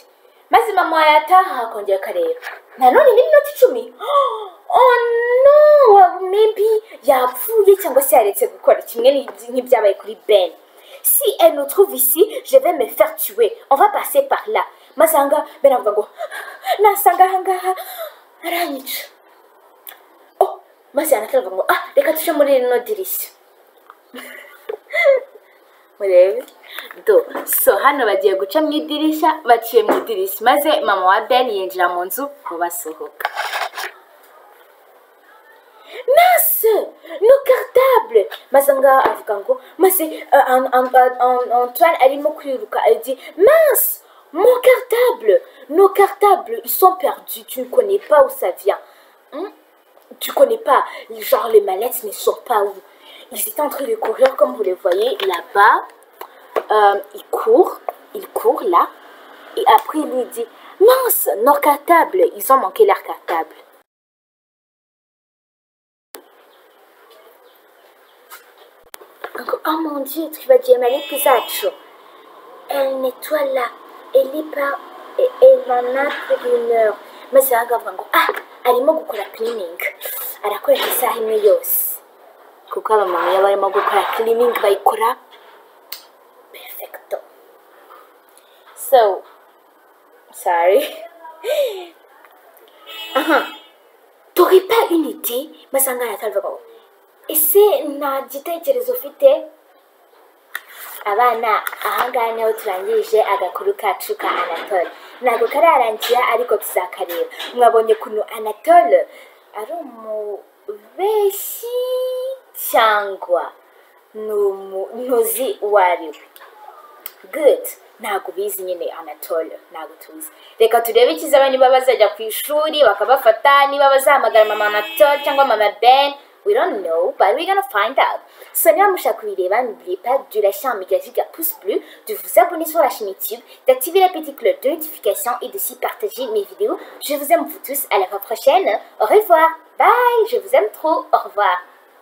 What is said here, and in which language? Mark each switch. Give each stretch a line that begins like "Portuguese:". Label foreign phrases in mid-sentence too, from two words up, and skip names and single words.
Kinyarwanda: Maze mama yataha akongera akareba nanone n'iminota 10.
English: Oh no,
Kinyarwanda: maybe yapfuye cyangwa se yaretse gukora kimwe n'ibyabaye kuri Ben.
French: Si elle nous trouve ici, je vais me faire tuer. On va passer par là.
Kinyarwanda: Mazanga Ben avuga ngo nasanga hangaha aranyica. Oh, maze Anatole avuga ngo reka tuje muri rino dirishya. Murebe so hano bagiye guca mu idirishya baciye mu idirishya maze mama wa Ben yinjira mu nzu basohoka.
French: Mince, nos cartables.
Kinyarwanda: Mazanga avuga ngo maze Antoine arimo kwiruka
French: dit mince, mon cartable, nos cartables ils sont perdus, tu ne connais pas où ça vient. Tu connais pas, genre les mallettes ne sont pas où. Ils étaient en train de courir comme vous les voyez là-bas. Ils courent là. Et après, il lui dit, mince, nos cartables, ils ont manqué leur cartable. Oh mon Dieu, tu vas dire, mais les elle nettoie là. Elle en a pour 1 heure. Mais c'est un gars,
Kinyarwanda: arimo gukora cleaning. Arakora isaha imwe yose. Kuko abamama iyo barimo gukora cleaning bayikora perfecto.
English: So sorry.
French: T'aurais pas une idée?
Kinyarwanda: Masanga Anatole avuga ngo ese nta gitekerezo ufite? Abana ahangaha niho turangirije agakuru kacu ka Anatole. Ntabwo kararangira ariko tuzakareba. Mwabonye kuntu Anatole ari umubeshi cyangwa ntuzi uwariwe.
English: Good.
Kinyarwanda: Ntabwo bizi nyine Anatole, ntabwo tuzi. Reka turebe ikizaba niba bazajya ku ishuri bakabafata, niba bazahamagara mama Anatole cyangwa mama Ben.
English: We don't know, but we're gonna find out.
French: Si vous voulez n'oubliez pas de lâcher un méga giga pouce bleu, de vous abonner sur la chaîne YouTube, d'activer la petite cloche de notification et de partager mes vidéos. Je vous aime vous tous, à la fois prochaine. Au revoir, bye, je vous aime trop, au revoir.